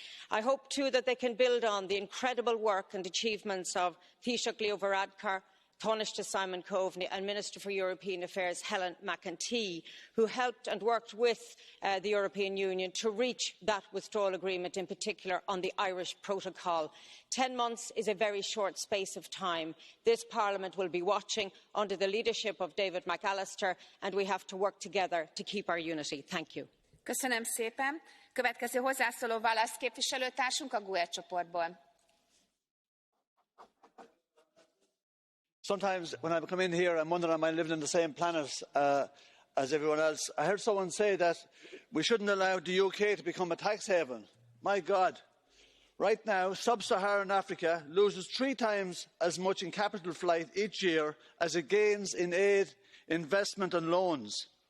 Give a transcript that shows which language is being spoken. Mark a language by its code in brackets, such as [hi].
[en] I hope too that they can build on the incredible work and achievements of Taoiseach Leo Varadkar, Taoiseach Simon Coveney and Minister for European Affairs Helen McEntee, who helped and worked with the European Union to reach that withdrawal agreement, in particular on the Irish protocol. 10 months is a very short space of time. This Parliament will be watching under the leadership of David McAllister, and we have to work together to keep our unity. Thank you. [hu] Köszönöm szépen. Következő hozzászóló Wallace képviselőtársunk a GUE csoportból. [en] Sometimes when I come in here, I'm wondering, am I living on the same planet as everyone else? I heard someone say that we shouldn't allow the UK to become a tax haven. My God. Right now, sub-Saharan Africa loses 3 times as much in capital flight each year as it gains in aid, investment and loans.